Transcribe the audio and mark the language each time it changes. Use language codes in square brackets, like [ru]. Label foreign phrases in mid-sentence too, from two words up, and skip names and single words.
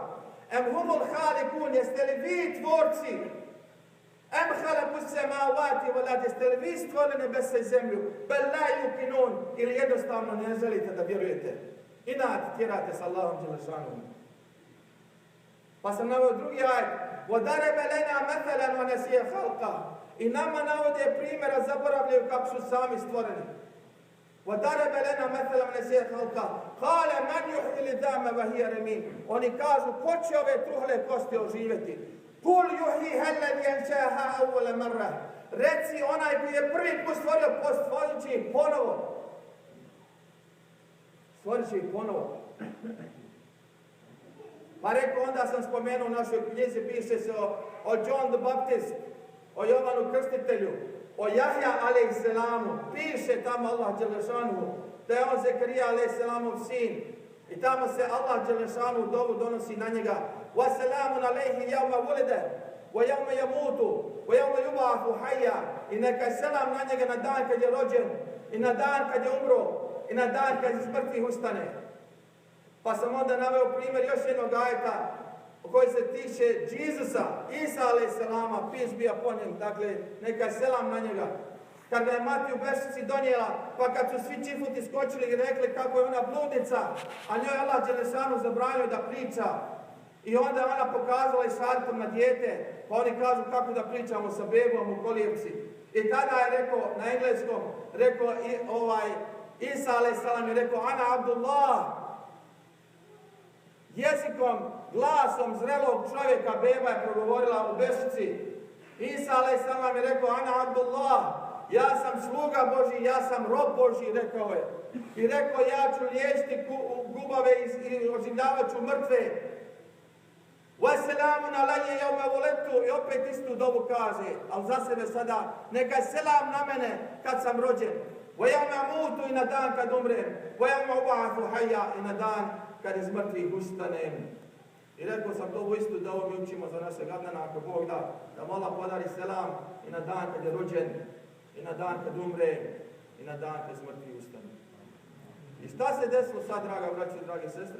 [ar] أم هم الخالقون. [bs] Jeste li vi tvorci? [ar] أم خلقوا السماوات والأرض. [bs] Jeste li vi stvoreni nebesa i zemlju? [ar] بل لا يوقنون. [bs] Ili jednostavno ne želite da vjerujete. Inat tjerate s Allahom Đelešanom. Pa sam naveo drugi ajet. [ar] وَدَرَبَ لَنَا مَثَلًا وَنَسِيَ خَلْقًا. [bs] I nama navode primjera, zaboravljaju kako su sami stvoreni. [ar] وَدَرَبَ لَنَا مَثَلًا وَنَسِيَ خَلْقًا قَالَ مَنْ يُحْيِي الْعِظَامَ وَهِيَ رَمِيمٌ. [bs] Oni kažu, ko će ove truhle kosti oživjeti? [ar] قُلْ يُحْيِيهَا الَّذِي أَنشَأَهَا أَوَّلَ مَرَّةٍ. [bs] Reci, onaj koji je prvi put stvorio, stvorit će ih ponovo. Stvorit će ih ponovo. Pa rekao, onda sam spomenuo u našoj knjizi, piše se o John the Baptist, o Jovanu Krstitelju, o Jahja a.s. Piše tamo Allah Đelešanu da je on Zekarija a.s. sin. I tamo se Allah Đelešanu dovu donosi na njega. [ar] وَسَلَامٌ عَلَيْهِ يَوْمَ وُلِدَ وَيَوْمَ يَمُوتُ وَيَوْمَ يُبْعَثُ حَيًّا. [bs] I neka je selam na njega na dan kad je rođen, i na dan kad je umro, i na dan kad iz mrtvih ustane. Pa sam onda naveo primjer još jednog ajeta koji se tiče Jezusa, Isa a.s. [en] peace be upon him, [bs] dakle neka je selam na njega. Kad ga je mati u Bešici donijela, pa kad su svi čifuti skočili i rekli kako je ona bludnica, a njoj Allah Đelešanu zabranio da priča. I onda je ona pokazala i šartom na dijete, pa oni kažu kako da pričamo sa bebom u kolijevci. I tada je rekao, na engleskom, rekao Isa a.s. je rekao, [ar] أنا عبد الله. [bs] Jezikom, glasom zrelog čovjeka beba je progovorila u Bešici. Isa a.s. je rekao, [ar] أنا عبد الله, [bs] ja sam sluga Božji, ja sam rob Božji, rekao je. I rekao, ja ću liječiti gubave i oživljavat ću mrtve. [ar] وَسَلَامٌ عَلَيَّ يَوْمَ وُلِدْتُ. [bs] I opet istu dobu kaže, ali za sebe sada, neka je selam na mene kad sam rođen. [ar] وَيَوْمَ أَمُوتُ. [bs] I na dan kad umrem. [ar] وَيَوْمَ أُبْعَثُ حَيًّا. [bs] I na dan kad iz mrtvih ustanem. I rekao sam to istu da ovo mi učimo za našeg Adnana, ako Bog da Allah podari selam i na dan kad je rođen, i na dan kad umre, i na dan kad iz mrtvih ustane. I šta se desilo sad, draga braće i drage sestre?